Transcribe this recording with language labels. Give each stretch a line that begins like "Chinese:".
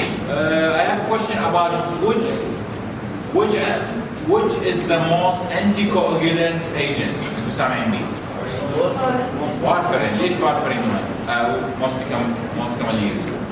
English: I have a question about which is the most anticoagulant agent.
Arabic: أنتوا سامعين مين؟ warfarin. ليش warfarin most commonly used?